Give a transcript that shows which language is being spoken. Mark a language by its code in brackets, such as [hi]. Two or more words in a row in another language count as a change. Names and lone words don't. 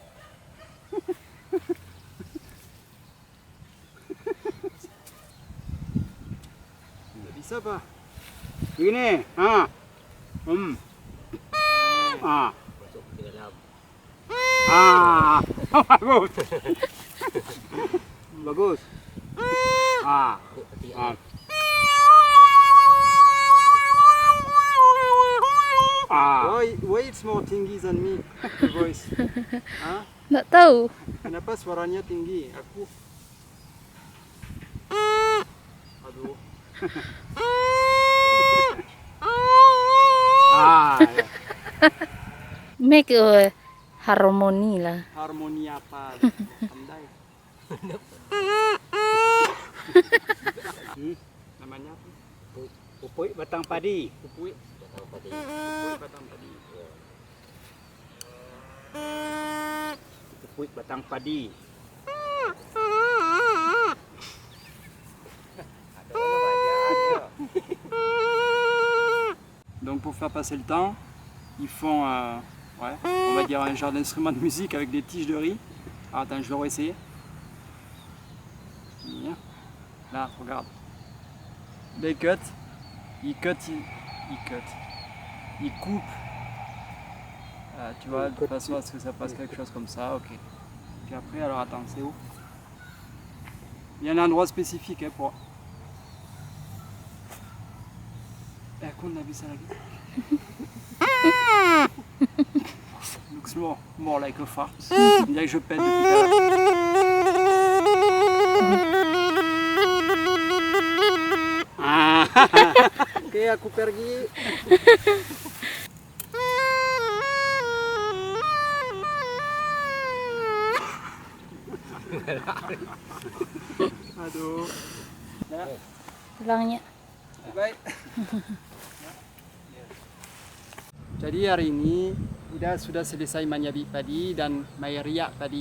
[id] Nggak bisa Pak. Begini. Masuk ke dalam. Bagus. Bagus. Ah. [en] Why it's more tinggi than me, the voice? [id] Hah? Nggak tahu. Kenapa suaranya tinggi? Aku. Aduh. Ya. [en] Make a harmoni lah. [id] Harmoni apa? Pandai. Namanya apa? Pupuk batang padi. Pupui. Pupui batang padi. Pupuk batang padi. [fr] Donc pour faire passer le temps, ils font ouais, on va dire un genre d'instrument de musique avec des tiges de riz. Alors, attends, je vais essayer. Bien. Là, regarde. Là, ils cut. Ils coupent. Tu vois, de façon à ce que ça fasse quelque chose comme ça, ok. Puis après, alors attends, c'est où? Il y a un endroit spécifique pour... [id] Aku nggak bisa lagi. [en] Looks more like a fart. [fr] On dirait que je pète depuis tout à l'heure. [id] Oke, aku pergi. Aduh. Ya, Tulangnya. baik. Jadi hari ini sudah selesai menyabi padi dan riak tadi.